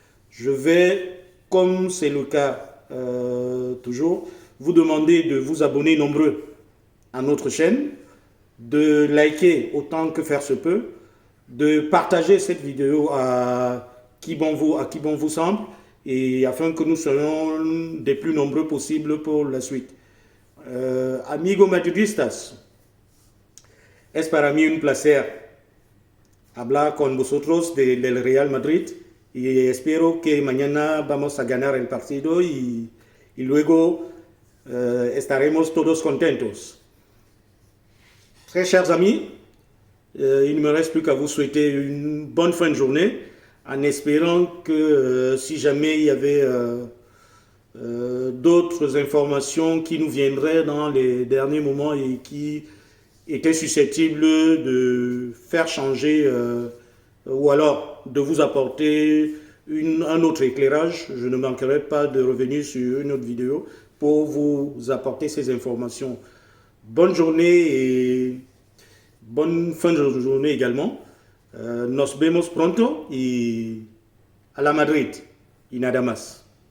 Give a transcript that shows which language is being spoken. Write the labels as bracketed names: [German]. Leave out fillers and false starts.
[French] Je vais, comme c'est le cas toujours, vous demander de vous abonner nombreux à notre chaîne, de liker autant que faire se peut, de partager cette vidéo à qui bon vous semble, et afin que nous soyons des plus nombreux possibles pour la suite. [Spanish] Amigos madridistas, es para mí un placer hablar con vosotros del Real Madrid y espero que mañana vamos a ganar el partido y luego estaremos todos contentos. [French] Très chers amis, il ne me reste plus qu'à vous souhaiter une bonne fin de journée en espérant que si jamais il y avait d'autres informations qui nous viendraient dans les derniers moments et qui étaient susceptibles de faire changer ou alors de vous apporter un autre éclairage, je ne manquerai pas de revenir sur une autre vidéo pour vous apporter ces informations. Bonne journée et bonne fin de journée également. [Spanish] Nos vemos pronto y a la Madrid y nada más.